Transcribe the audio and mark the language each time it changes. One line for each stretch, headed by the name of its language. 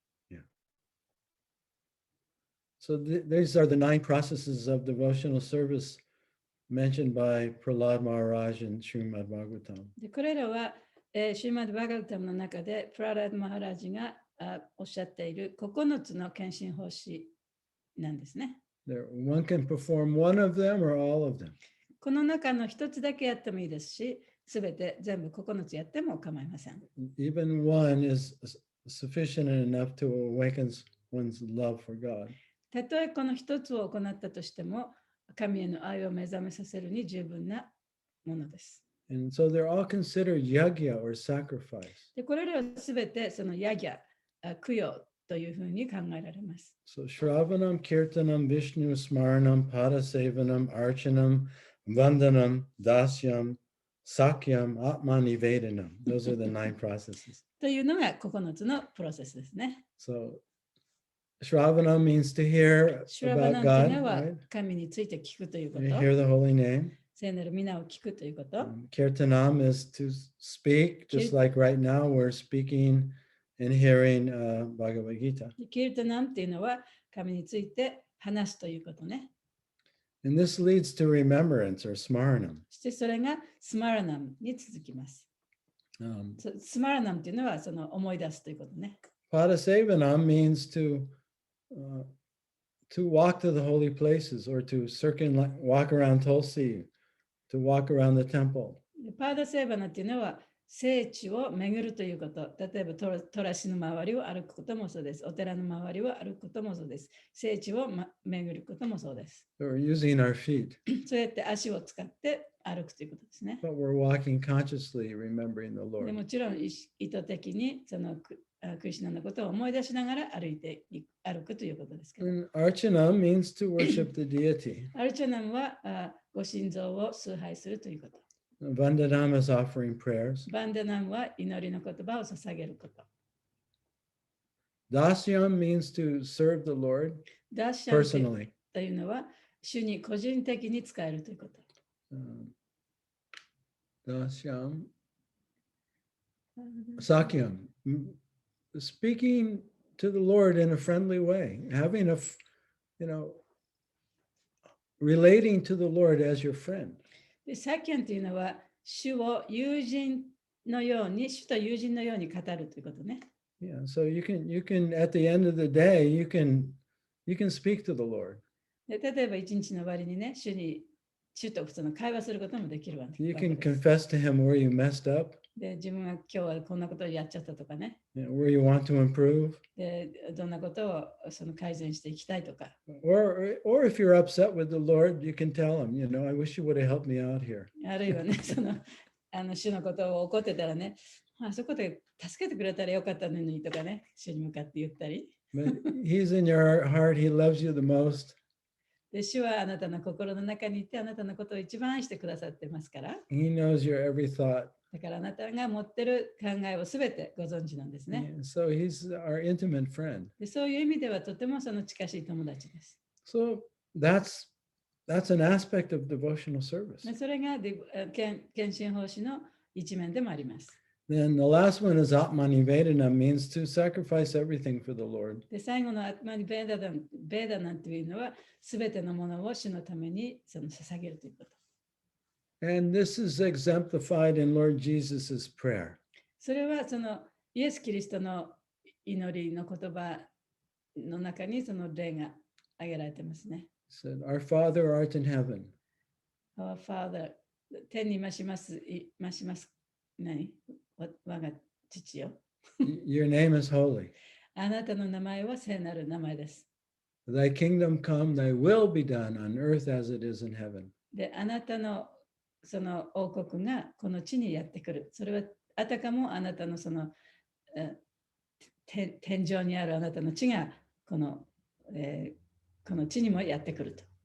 English: Yeah. So these are the 9 processes of devotional service mentioned by Prahlad Maharaj in Srimad Bhagavatam.
Japanese: でこれらは、シーマッド・バガルタムの中でプララード・マハラジがおっしゃっている9つの献身奉仕なんですね。
English: One can perform one of them or all of them.
Japanese: この中の一つだけやってもいいですし、すべて全部9つやっても構いません。
English: Even one is sufficient enough to awaken one's love for God.
Japanese: たとえこの一つを行ったとしても、神への愛を目覚めさせるに十分なものです。
English: And so they're all considered yagya or sacrifice.
Japanese: でこれらはすべてそのヤギャ、供養というふうに考えられます。
English: So Shravanam, Kirtanam, Vishnu, Smaranam, Padasevanam, Archanam, Vandanam, Dasyam, Sakyam, Atmanivedanam. Those are the 9 processes.
Japanese: というのが9つのプロセスですね。
English: So Shravanam means to hear
Japanese: シュラバナ
English: about
Japanese: ンという
English: God,
Japanese: のは
English: right?
Japanese: 神について聞くというこ
English: You
Japanese: と。
English: hear the holy name.
Japanese: 聖なる皆を聞くということ。
English: Kirtanam is to speak, just like right now we're speaking and hearing Bhagavad Gita.
Japanese: キルタナムっていうのは神について話すということね。
English: And this leads to remembrance or smaranam.
Japanese: そしてそれがスマラナムに続きます。スマラナムっていうのはその思い出すということね。
English: Padasevanam means to walk to the holy places or to walk around Tulsi, to walk around the temple.
Japanese: パーダセーバナっていうのは聖地を巡るということ。例えばトラシの周りを歩くこともそうです。お寺の周りを歩くこともそうです。聖地を、巡ることもそうです。
English: We're using our feet.
Japanese: そうやって足を使って歩くということですね。
English: But we're walking consciously, remembering the Lord.
Japanese: もちろん意図的にそのクリシュナのことを思い出しながら歩くということですけど。
English: And Archanam means to worship the deity.
Japanese: アルチャナムはご心臓を崇拝するということ。
English: Vandanam is offering prayers.
Japanese: バンダナムは祈りの言葉を捧げること。
English: Dasyam means to serve the Lord
Japanese: ダッシャン
English: personally.
Japanese: というのは主に個人的に使えるということ。
English: Dasyam. Sakyam. Speaking to the Lord in a friendly way. Having relating to the Lord as your friend.
Japanese: で、サキャンというのは、主を友人のように、主と友人のように語るということね。
English: Yeah, so you can at the end of the day, you can speak to the Lord.
Japanese: で、例えば一日の終わりにね、主とその会話することもできるわけ
English: You
Japanese: で
English: can
Japanese: す。
English: confess to him where you messed up,
Japanese: で、自分は今日はこんなことをやっちゃったとかね。
English: where you want to improve.
Japanese: で、どんなことをその改善していきたいとか。
English: Or if you're upset with the Lord, you can tell him, I wish you would have helped me out here.
Japanese: あるいはね、主のことを怒ってたらね、あそこで助けてくれたらよかったのにとかね、主に向かって言ったり。
English: But he's in your heart, he loves you the most.
Japanese: で、主はあなたの心の中にいて、あなたのことを一番愛してくださってますから。
English: He knows your every thought.
Japanese: だからあなたが持ってる考えをすべてご存知なんですね。
English: Yeah, so he's our intimate friend.
Japanese: で、そういう意味ではとてもその近しい友達です。
English: So that's an aspect of devotional service.
Japanese: でそれが献身奉仕の一面でもあります。
English: Then the last one is Atmanivedana, means to sacrifice everything for the Lord.
Japanese: で、最後のアトマニベーダなんていうのは、すべてのものを主のために捧げるということ。
English: And this is exemplified in Lord Jesus' prayer.
Japanese: それはそのイエス・キリストの祈りの言葉の中にその例が挙げられてますね。
English: He said, Our Father art in heaven. Our Father、
Japanese: 天に増します、何我が父よ。
English: Your name is holy.
Japanese: あなたの名前は聖なる名前です。
English: Thy kingdom come, thy will be done on earth as it is in heaven.
Japanese: で、あなたのその王国がこの地にやってくる。それはあたかもあなたのその天井にあるあなたの地がこの地にもやってくると。